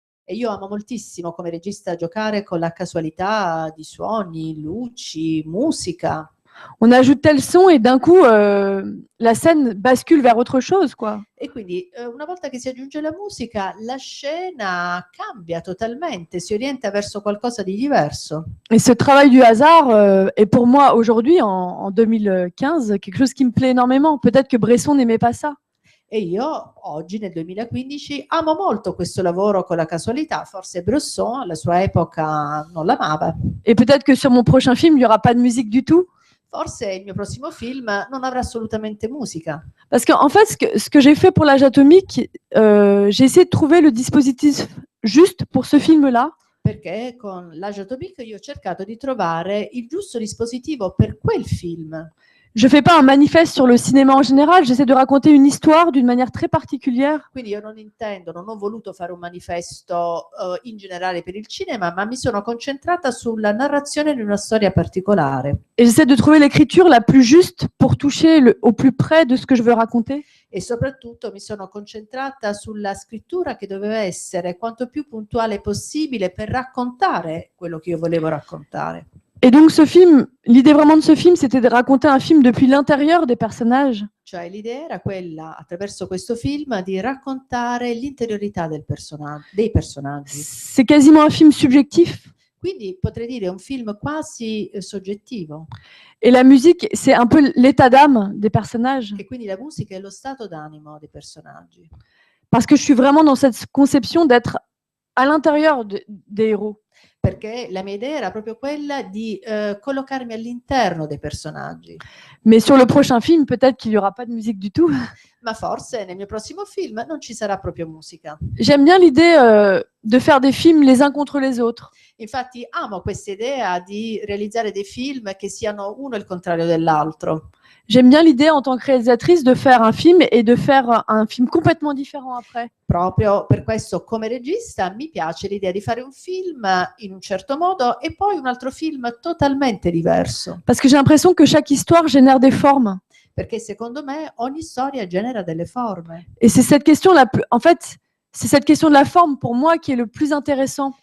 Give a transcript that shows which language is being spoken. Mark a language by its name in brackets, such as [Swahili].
[Italian] E io amo moltissimo come regista giocare con la casualità di suoni, luci, musica. [French] On ajoute tel son et d'un coup, la scène bascule vers autre chose, quoi. [Italian] E quindi una volta che si aggiunge la musica, la scena cambia totalmente, si orienta verso qualcosa di diverso. [French] Et ce travail du hasard est pour moi aujourd'hui, en 2015, quelque chose qui me plaît énormément. Peut-être que Bresson n'aimait pas ça. [Italian] E io oggi, nel 2015, amo molto questo lavoro con la casualità. Forse Bresson, alla sua epoca, non l'amava. [French] Et peut-être que sur mon prochain film, il n'y aura pas de musique du tout. [Italian] Forse il mio prossimo film non avrà assolutamente musica. [French] Parce qu'en fait, ce que j'ai fait pour l'âge atomique, j'ai essayé de trouver le dispositif juste pour ce film-là. [Italian] Perché con l'Age Atomique io ho cercato di trovare il giusto dispositivo per quel film. [French] Je ne fais pas un manifeste sur le cinéma en général, j'essaie de raconter une histoire d'une manière très particulière. [Italian] Quindi io non ho voluto fare un manifesto in generale per il cinema, ma mi sono concentrata sulla narrazione di una storia particolare. [French] Et j'essaie de trouver l'écriture la plus juste pour toucher au plus près de ce que je veux raconter. [Italian] E soprattutto mi sono concentrata sulla scrittura che doveva essere quanto più puntuale possibile per raccontare quello che io volevo raccontare. [French] Et donc ce film, l'idée vraiment de ce film, c'était de raconter un film depuis l'intérieur des personnages. [Italian] Cioè l'idea era quella, attraverso questo film, di raccontare l'interiorità dei personaggi. [French] C'est quasiment un film subjectif. [Italian] Quindi potrei dire un film quasi soggettivo. [French] Et la musique, c'est un peu l'état d'âme des personnages. [Italian] E quindi la musica è lo stato d'animo dei personaggi. [French] Parce que je suis vraiment dans cette conception d'être à l'intérieur des héros. [Italian] Perché la mia idea era proprio quella di collocarmi all'interno dei personaggi. [French] Mais sur le prochain film, peut-être qu'il n'y aura pas de musique du tout. [Italian] Ma forse nel mio prossimo film non ci sarà proprio musica. [French] J'aime bien l'idée de faire des films les uns contre les autres. [Italian] Infatti amo questa idea di realizzare dei film che siano uno il contrario dell'altro. [French] J'aime bien l'idée en tant que réalisatrice de faire un film et de faire un film complètement différent après. [Italian] Proprio per questo, come regista, mi piace l'idea di fare un film in un certo modo e poi un altro film totalmente diverso. [French] Parce que j'ai l'impression que chaque histoire génère des formes. [Italian] Perché secondo me ogni storia genera delle forme. [French] Et c'est cette question en fait, c'est cette question de la forme pour moi qui est le plus intéressant.